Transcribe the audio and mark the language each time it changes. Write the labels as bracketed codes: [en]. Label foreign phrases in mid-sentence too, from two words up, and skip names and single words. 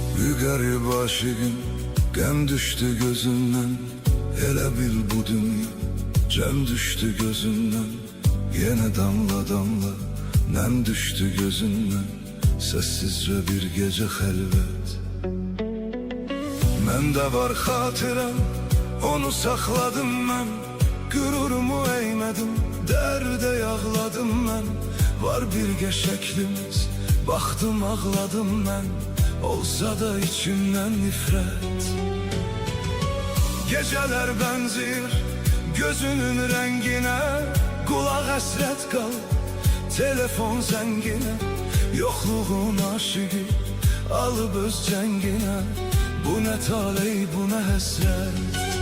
[az] Bir garip aşığım, gəm düştü gözümden. Elə bil bu dünya cəm düştü gözümden. [tr] Yine damla damla nem düştü gözümden. Sessizce bir gece xəlvət. [az] Məndə var xatirəm, onu saxladım mən. Qürurumu eğmədim, dərdə yağladım mən. Var birgə şəklimiz, baxdım ağladım mən. Olsa da içimdən nifrət. [tr] Geceler benziyor gözünün rengine. Kulak hasret kal, telefon zengine. Yokluğun aşığı alıp öz cengine. Bu ne taley, bu ne hesret.